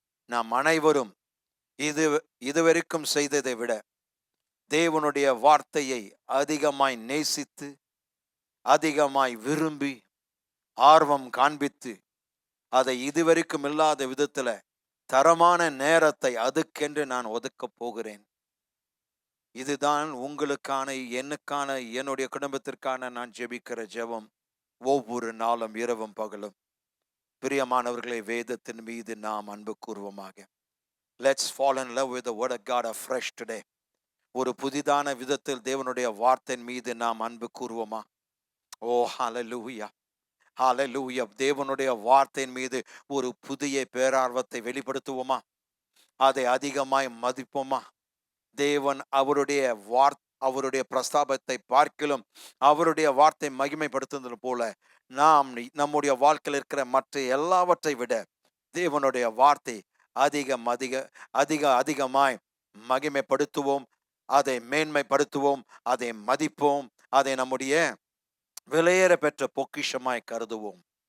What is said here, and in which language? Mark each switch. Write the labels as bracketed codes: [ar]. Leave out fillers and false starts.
[ta] நாம் அனைவரும் இதுவரைக்கும் செய்ததை விட தேவனுடைய வார்த்தையை அதிகமாய் நேசித்து, அதிகமாய் விரும்பி, ஆர்வம் காண்பித்து, அதை இதுவரைக்கும் இல்லாத விதத்துல தரமான நேரத்தை அதுக்கென்று நான் ஒதுக்கப் போகிறேன். இதுதான் உங்களுக்கான, எனக்கான, என்னுடைய குடும்பத்திற்கான நான் ஜெபிக்கிற ஜெபம் ஒவ்வொரு நாளும், இரவும் பகலும். பிரியமானவர்களை, வேதத்தின் மீது நாம் அன்பு கூர்வமாக. [en] Let's fall in love with the word of God afresh today. [ta] ஒரு புதிதான விதத்தில் தேவனுடைய வார்த்தையின் மீது நாம் அன்பு கூர்வோமா? ஓ ஹalleluya, ஹalleluya. தேவனுடைய வார்த்தையின் மீது ஒரு புதிய பேரார்வத்தை வெளிப்படுத்துவோமா? அதை அதிகமாய் மதிப்போமா? தேவன் அவருடைய பிரஸ்தாபத்தை பார்க்கிலும் அவருடைய வார்த்தை மகிமைப்படுத்துவது போல நாம் நம்முடைய வாழ்க்கையில் இருக்கிற மற்ற எல்லாவற்றை விட தேவனுடைய வார்த்தை அதிகம் அதிக அதிக அதிகமாய் மகிமைப்படுத்துவோம், அதை மேன்மைப்படுத்துவோம், அதை மதிப்போம், அதை நம்முடைய விலையேற பெற்ற பொக்கிஷமாய் கருதுவோம்.